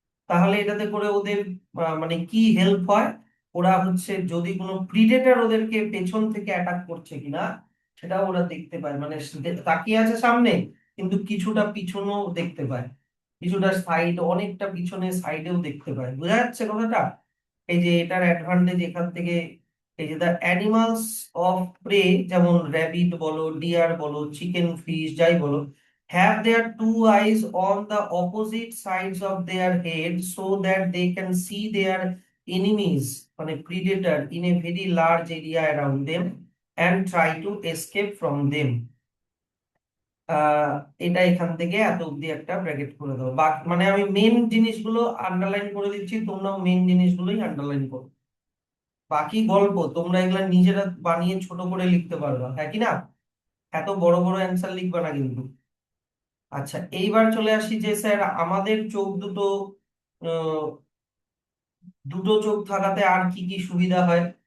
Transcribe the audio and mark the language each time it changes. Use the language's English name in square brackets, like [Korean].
[Bangla] তাহলে এটাতে করে ওদের মানে কি হেল্প হয়? ওরা হচ্ছে যদি কোনো প্রিডেটর ওদেরকে পেছন থেকে অ্যাটাক করছে কিনা সেটা ওরা দেখতে পায়, মানে তাকিয়ে আছে সামনে কিন্তু কিছুটা পিছনেও দেখতে পায়, কিছুটা সাইড, অনেকটা পিছনে সাইডেও দেখতে পায়। বোঝা যাচ্ছে কথাটা? এই যে এটার অ্যাডভান্টেজ এখান থেকে। [English] এই যে the animals of prey, [Bangla] যেমন র্যাবিট বলো, ডিয়ার বলো, চিকেন, ফিশ, যাই বলো, [English] have their two eyes on the opposite sides of their head so that they can see their enemies, মানে predator, in a very large area around them and try to escape from them. [Bangla] আহ এটা এখান থেকে এত অব্দি একটা bracket করে দাও, বা মানে আমি মেন জিনিসগুলো আন্ডারলাইন করে দিচ্ছি, তোমরাও মেন জিনিসগুলোই আন্ডারলাইন করো। বাকি গল্প তোমরা এগুলা নিজেরা বানিয়ে ছোট করে লিখতে পারবা, হ্যাঁ কি না? এত বড় বড় অ্যান্সার লিখবা না কিন্তু। আচ্ছা, এইবার চলে আসি যে স্যার আমাদের চোখ দুটো, আহ, দুটো চোখ থাকাতে আর কি কি সুবিধা হয়?